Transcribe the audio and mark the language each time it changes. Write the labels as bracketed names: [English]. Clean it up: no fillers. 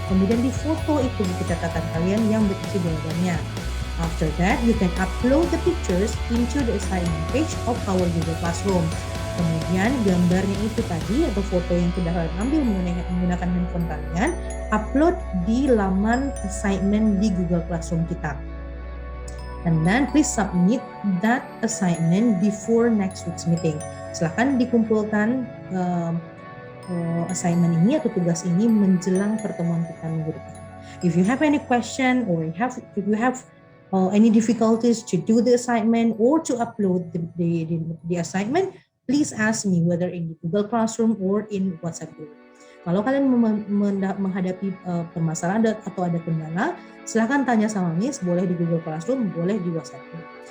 [Indonesian] Kemudian difoto itu buku catatan kalian yang berisi jawabannya. [English] After that, you can upload the pictures into the assignment page of our Google Classroom. [Indonesian] Kemudian gambarnya itu tadi atau foto yang sudah kalian ambil menggunakan handphone kalian, upload di laman assignment di Google Classroom kita. [English] And then please submit that assignment before next week's meeting. [Indonesian] Silakan dikumpulkan assignment ini atau tugas ini menjelang pertemuan kita minggu depan. [English] If you have any question or if you have any difficulties to do the assignment or to upload the assignment, please ask me whether in Google Classroom or in WhatsApp group. [Indonesian] Kalau kalian menghadapi permasalahan atau ada kendala, silahkan tanya sama Miss, boleh di Google Classroom, boleh di WhatsApp group.